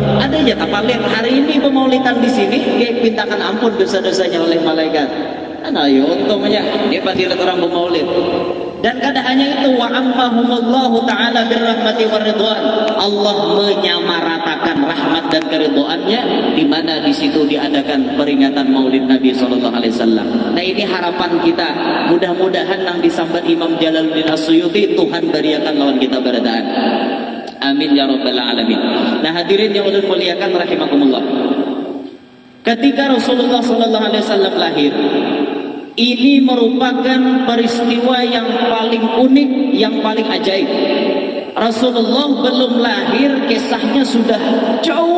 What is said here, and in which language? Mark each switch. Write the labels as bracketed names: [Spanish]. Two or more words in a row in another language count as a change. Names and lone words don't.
[Banjar] Ada aja kapalin hari ini pemaulidan di sini dia pintakan ampun dosa-dosanya oleh malaikat. Nah ya untungnya dia fadilat orang pemaulid. Dan kada hanya itu, [Arabic] وعمهم الله تعالى بالرحمة والرضوان, [Banjar] Allah menyamaratakan rahmat dan keridhaannya di mana di situ diadakan peringatan Maulid Nabi [Arabic] صلى الله عليه وسلم. [Banjar] Nah ini harapan kita, mudah-mudahan nang disambat Imam Jalaluddin As-Suyuti Tuhan bariakan lawan kita beradaan. [Arabic] آمين يا رب العالمين. [Indonesian] Nah hadirin yang ulun muliakan rahimakumullah. Ketika Rasulullah [Arabic] صلى الله عليه وسلم [Indonesian] lahir, ini merupakan peristiwa yang paling unik, yang paling ajaib. Rasulullah belum lahir, kisahnya sudah jauh.